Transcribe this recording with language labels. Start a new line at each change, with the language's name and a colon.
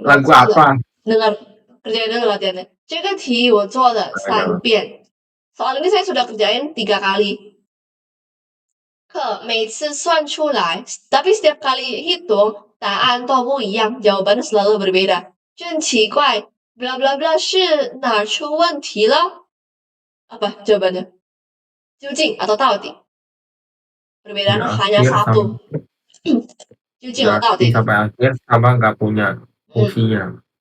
Indonesian: Lagu apa? Dengar, kerjain dulu latihannya.
Chinese: 这个题我做了3遍.
Indonesian: Soal ini saya sudah kerjain 3 kali.
Chinese: 每次算出来,
Indonesian: tapi setiap kali hitung,
Chinese: 答案都不一样,
Indonesian: jawabannya selalu berbeda.
Chinese: 真奇怪, bla bla bla 是哪出问题了?
Indonesian: Apa jawabannya?
Chinese: 究竟 atau 到底?
Indonesian: Perbedaannya Ya, hanya akhir satu. Jujing atau berarti Taoti? sampai akhir sama nggak punya fungsinya.